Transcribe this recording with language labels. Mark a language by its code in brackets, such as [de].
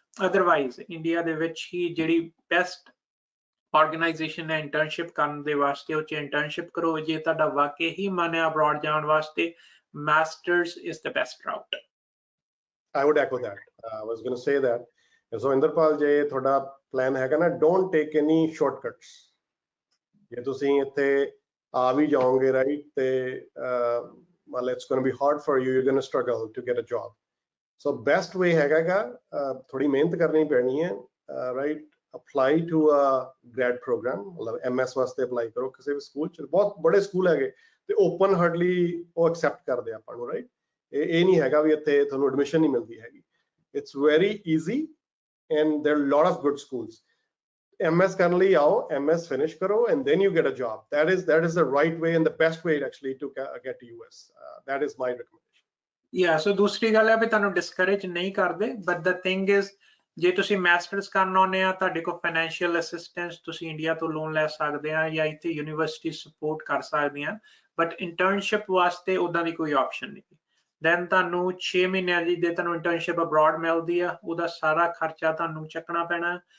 [pa] Otherwise India ਦੇ ਵਿੱਚ ਹੀ ਜਿਹੜੀ ਬੈਸਟ ਆਰਗੇਨਾਈਜੇਸ਼ਨ ਹੈ ਇੰਟਰਨਸ਼ਿਪ ਕਰਨ ਦੇ ਵਾਸਤੇ, ਉਹ 'ਚ ਇੰਟਰਨਸ਼ਿਪ ਕਰੋ. ਜੇ ਤੁਹਾਡਾ ਵਾਕਈ ਹੀ ਮਨ ਹੈ ਅਬਰੋਡ ਜਾਣ ਵਾਸਤੇ, [en] Masters is the best route. I would echo that. I was going to say that. [pa] So Inderpal ਜੇ ਤੁਹਾਡਾ ਪਲਾਨ ਹੈਗਾ ਨਾ, [en] don't take any shortcuts. [pa] ਜੇ ਤੁਸੀਂ ਇੱਥੇ ਆ ਵੀ ਜਾਓਗੇ ਰਾਈਟ ਤੇ [en] well it's going to be hard for you, you're going to struggle to get a job. [pa] So best way ਹੈਗਾ ਥੋੜੀ ਮਿਹਨਤ ਕਰਨੀ ਪੈਣੀ ਹੈ right. [en] apply to a grad program, [pa] ਮਤਲਬ MS ਵਾਸਤੇ ਅਪਲਾਈ ਕਰੋ ਕਿਸੇ ਵੀ ਸਕੂਲ 'ਚ. ਬਹੁਤ ਬੜੇ ਸਕੂਲ ਹੈਗੇ ਤੇ ਓਪਨ ਹਾਰਡਲੀ ਉਹ ਐਕਸੈਪਟ ਕਰਦੇ ਆਪਾਂ ਨੂੰ ਰਾਈਟ. ਇਹ ਨਹੀਂ ਹੈਗਾ ਵੀ ਇੱਥੇ ਤੁਹਾਨੂੰ ਐਡਮਿਸ਼ਨ ਨਹੀਂ ਮਿਲਦੀ ਹੈਗੀ. [en] It's very easy and there are lot of good schools. [pa] MS ਕਰਨ ਲਈ ਆਓ, MS ਫਿਨਿਸ਼ ਕਰੋ [en] and then you get a job. That is the right way and the best way actually to get to US. That is my recommendation. [pa] Yeah, so ਦੂਸਰੀ ਗੱਲ ਹੈ ਵੀ ਤੁਹਾਨੂੰ discourage ਨਹੀਂ ਕਰਦੇ, [en] but the thing is [pa] ਜੇ ਤੁਸੀਂ masters ਕਰਨ ਆਉਂਦੇ ਆ, ਤੁਹਾਡੇ ਕੋਲ ਫਾਈਨੈਂਸ਼ੀਅਲ ਅਸਿਸਟੈਂਸ, ਤੁਸੀਂ ਇੰਡੀਆ ਤੋਂ ਲੋਨ ਲੈ ਸਕਦੇ ਆ ਜਾਂ ਇੱਥੇ ਯੂਨੀਵਰਸਿਟੀ ਸਪੋਰਟ ਕਰ ਸਕਦੀਆਂ, ਬਟ ਇੰਟਰਨਸ਼ਿਪ ਵਾਸਤੇ ਉਦਾਂ ਦੀ ਕੋਈ ਆਪਸ਼ਨ ਨਹੀਂ. ਦੈਨ ਤੁਹਾਨੂੰ 6 ਮਹੀਨਿਆਂ ਦੀ ਜੇ ਤੁਹਾਨੂੰ ਇੰਟਰਨਸ਼ਿਪ ਅਬਰੋਡ ਮਿਲਦੀ ਆ, ਉਹਦਾ ਸਾਰਾ ਖਰਚਾ ਤੁਹਾਨੂੰ ਚੱਕਣਾ ਪੈਣਾ.